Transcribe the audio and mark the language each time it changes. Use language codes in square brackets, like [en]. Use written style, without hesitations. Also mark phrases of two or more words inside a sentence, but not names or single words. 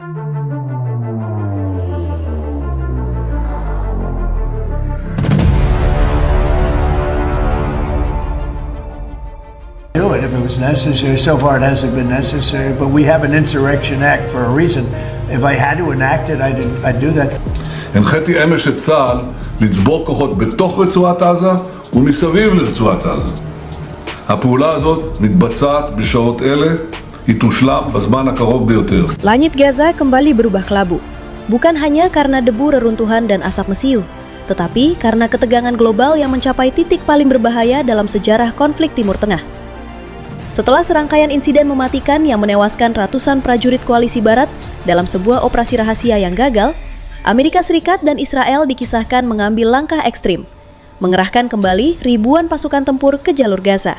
[en] Do it if it was necessary. So far, it hasn't been necessary, but we have an insurrection act for a reason. If I had to enact it, I'd do that. [he] הנחיתי אמש את צה"ל לצבור כוחות בתוך רצועת עזה ומסביב לרצועת עזה. הפעולה הזאת מתבצעת בשעות אלה, היא תושלם בזמן הקרוב ביותר. [id] Langit Gaza kembali berubah kelabu. Bukan hanya karena debu reruntuhan dan asap mesiu, tetapi karena ketegangan global yang mencapai titik paling berbahaya dalam sejarah konflik Timur Tengah. Setelah serangkaian insiden mematikan yang menewaskan ratusan prajurit koalisi Barat dalam sebuah operasi rahasia yang gagal, Amerika Serikat dan Israel dikisahkan mengambil langkah ekstrim, mengerahkan kembali ribuan pasukan tempur ke jalur Gaza.